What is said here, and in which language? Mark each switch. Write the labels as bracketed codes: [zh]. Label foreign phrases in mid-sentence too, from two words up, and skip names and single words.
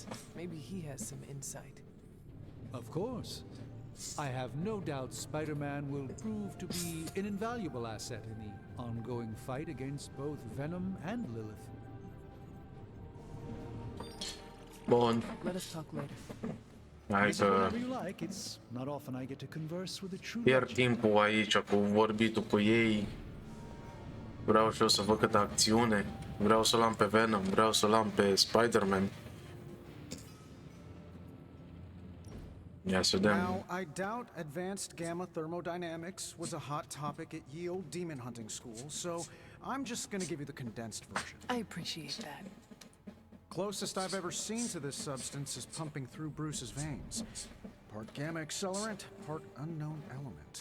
[en] Maybe he has some insight. Of course. I have no doubt Spider-Man will prove to be an invaluable asset in the ongoing fight against both Venom and Lilith. [ro] Bun. [en] Let us talk later. [ro] Hai că [en] Whenever you like, it's not often I get to converse with a true [ro] pierd timpul aici cu vorbitul cu ei. Vreau și eu să văd câtă acțiune. Vreau să-l am pe Venom, vreau să-l am pe Spider-Man. Ia să vedem. [en] Now, I doubt advanced gamma thermodynamics was a hot topic at ye old demon hunting school, so I'm just gonna give you the condensed version. I appreciate that. Closest I've ever seen to this substance is pumping through Bruce's veins. Part gamma accelerant, part unknown element.